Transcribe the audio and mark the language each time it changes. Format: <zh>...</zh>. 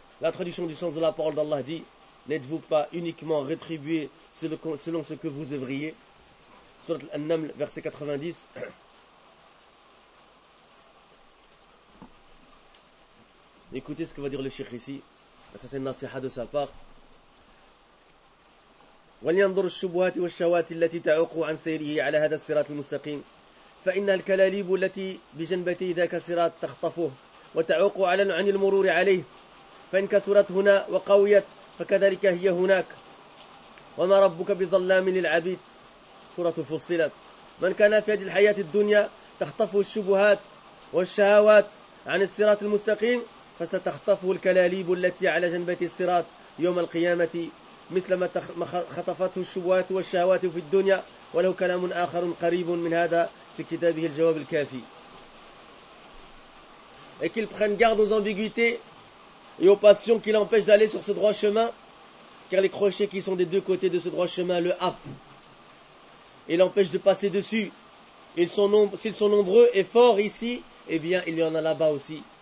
<fr>La traduction du sens de la parole d'Allah dit, n'êtes-vous pas uniquement rétribué selon ce que vous œuvriez? Surat Al-Naml, verset 90. Écoutez ce que va dire le cheikh ici. Ça, c'est une nasiha de sa part.</fr> <ar>ولينظر الشبهات والشوات التي تعوق عن سيره على هذا الصراط المستقيم، فإن الكلاليب التي بجنبتي ذاك الصراط تخطفه وتعوق على عن المرور عليه، فإن كثرت هنا وقويت فكذلك هي هناك. وما ربك بظلام للعبيد، سورة فصلت. من كان في هذه الحياة الدنيا تخطفه الشبهات والشهوات عن الصراط المستقيم، فستخطفه الكلاليب التي على جنبتي الصراط يوم القيامة، مثلما خطفته الشبهات والشهوات في الدنيا. وله كلام آخر قريب من هذا في كتابه الجواب الكافي.</ar> <fr>Et qu'il prenne garde aux ambiguïtés et aux passions qui l'empêchent d'aller sur ce droit chemin, car les crochets qui sont des deux côtés de ce droit chemin le happent et l'empêchent de passer dessus. Ils sont nombreux, s'ils sont nombreux et forts ici, eh bien il y en a là-bas aussi.</fr>